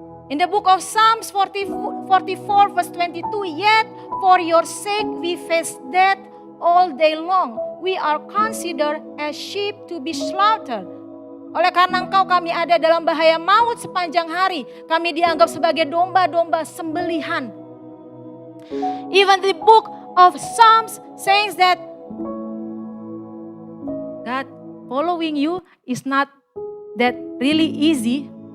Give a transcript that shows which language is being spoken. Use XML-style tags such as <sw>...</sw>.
<en>In the book of Psalms 44 verse 22, "Yet for your sake we face death all day long. We are considered as sheep to be slaughtered."</en> <id>Oleh karena engkau kami ada dalam bahaya maut sepanjang hari. Kami dianggap sebagai domba-domba sembelihan.</id> <en>Even the book of Psalms says that God following you is not that really easy.</en>